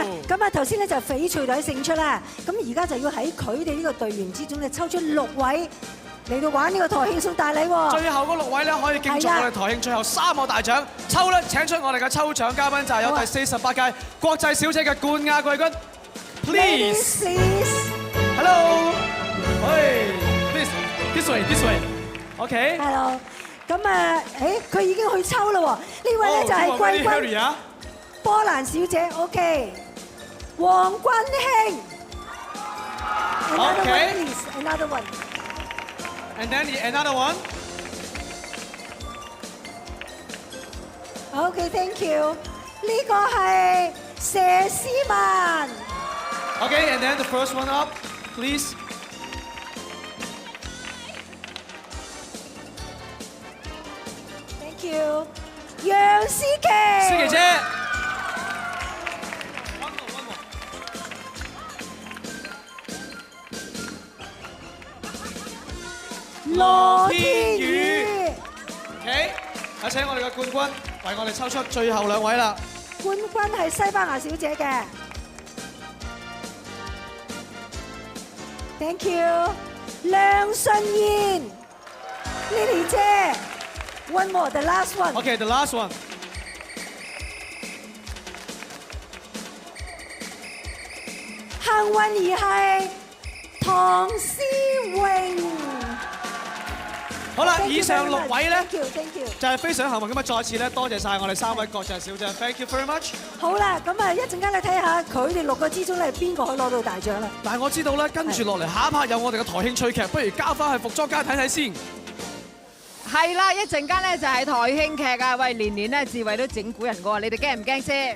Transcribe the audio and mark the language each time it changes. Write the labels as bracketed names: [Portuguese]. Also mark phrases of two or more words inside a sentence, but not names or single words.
[Cantonese] 咁啊頭先咧就翡翠隊勝出啦，咁而家就要喺佢哋呢個隊員之中咧抽出6位嚟到玩呢個台慶送大禮喎。最後嗰6位咧可以競逐我哋台慶最後3個大獎。抽咧請出我哋嘅抽獎嘉賓就係有第48屆國際小姐嘅冠亞季軍。 [English] Please， Hello， Please this way，OK。 [Cantonese] Hello，咁啊，佢已經去抽啦喎。呢位咧就係季軍。波蘭小姐 [English] ，OK， 黃君興 ，Another one please，Another one，and then another one。OK，thank you。 [Cantonese] 呢個係佘詩曼。 [English] OK，and then the first one up, please。 Thank you， [Cantonese] 楊思琪。思琪姐。羅天宇 ，OK，有請我哋嘅冠軍為我哋抽出最後2位啦。冠軍係西班牙小姐嘅。 [English] Thank you，梁順燕 ，Lily 姐 ，one more，the last one。OK，the last one。 [Cantonese] 幸運兒係唐詩詠。好啦，以上6位咧， [English] Thank you， [Cantonese] 就係非常幸運咁啊！再次咧，多謝晒我哋3位國際小姐 ， [English] Thank you very much。 [Cantonese] 好啦，咁啊，一陣間你睇下佢哋6個之中咧，邊個可以攞到大獎啦？但係我知道咧，跟住落嚟下一 part 有我哋嘅台慶趣劇，不如交翻去服裝間睇睇先。係啦，一陣間咧就係台慶劇啊！喂，年年咧志偉都整蠱人嘅喎，你哋驚唔驚先？